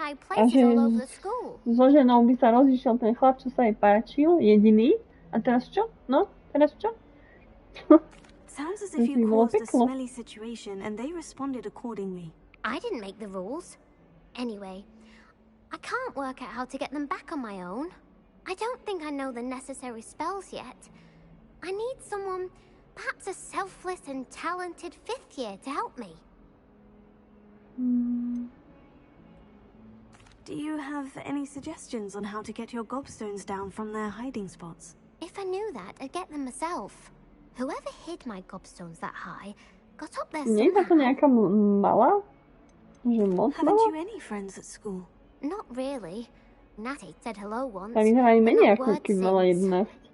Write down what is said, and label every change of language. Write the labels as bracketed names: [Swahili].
[Slovak] A že so ženou by sa rozišiel ten chlap, čo sa jej páčil, jediný. A teraz čo? No, teraz čo? [English] Sounds as if you caused a smelly situation and they responded accordingly. I didn't make the rules. Anyway, I can't work out how to get them back on my own. I don't think I know the necessary spells yet. I need someone, perhaps a selfless and talented 5th year to help me. Do you have any suggestions on how to get your gobstones down from their hiding spots? If I knew that, I'd get them myself. Whoever hid my gobstones that high got up there somehow. [Slovak] Nie je to nejaká malá? Že moc malá? [English] Haven't you any friends at school? Not really. Natty said hello once. [Slovak] Tak vyzerá aj menej ako keď mala 11.